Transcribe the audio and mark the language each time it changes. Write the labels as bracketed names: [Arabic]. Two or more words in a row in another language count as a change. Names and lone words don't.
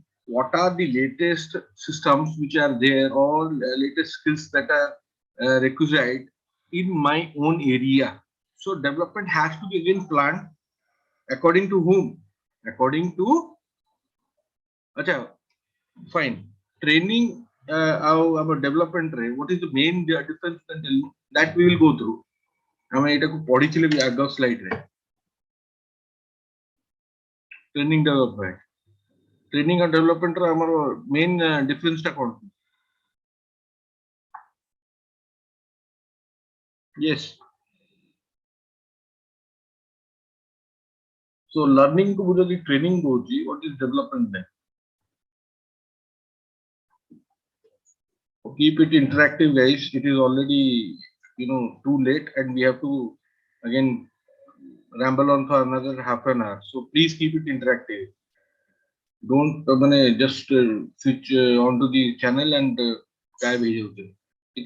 [English] What are the latest systems which are there, or latest skills that are requisite in my own area. So development has to be again planned according to whom? According to, acha, fine. Training our development rate. What is the main difference? That we will go through. [Odia] ଆମେ ଏଟାକୁ ପଢିଥିଲେ ବି ଆଗ ସ୍ଲାଇଡ୍ ରେ [English] training development training [Odia] ଆଉ ଡେଭଲପମେଣ୍ଟ ର ଆମର [English] main difference [Odia] ଟା କଣ? [English] Yes. So learning [Hindi] को बुझो कि [English] training होची, what is development then? Keep it interactive, guys. It is already, too late, and we have to again ramble on for another half an hour. So please keep it interactive. Don't just switch onto the channel and dive into it.